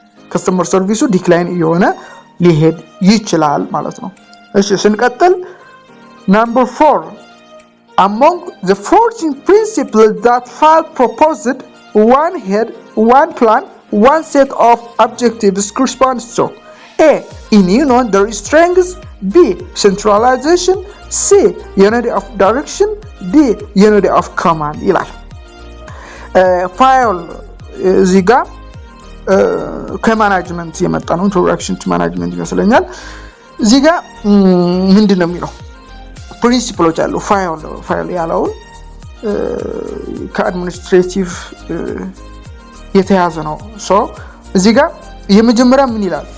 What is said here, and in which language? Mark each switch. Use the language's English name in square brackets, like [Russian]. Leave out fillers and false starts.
[Amharic] ከስተመር ሰርቪሱ ዲክላይን የሆነ ሊሄድ ይችላል ማለት ነው። እሺ ስንቀጥል [English] number 4 among the 14 principles that FAL proposed, one head, one plan, one set of objectives corresponds to A. In union there is strength, B. centralization, C. unity of direction, D. unity of command [Amharic] ይላል። ፋይል እዚህ ጋር ከማናጅመንት የመጣ ነው። ኢንትሮዳክሽን ቱ ማናጅመንት ይመስለኛል። እዚህ ጋር ምንድነው የሚለው ፕሪንሲፕሎች አሉ። ፋይል ያለውን ከአድሚኒስትሬቲቭ የተያዘ ነው። ሶ እዚህ ጋር የመጀመሪያ ምን ይላል?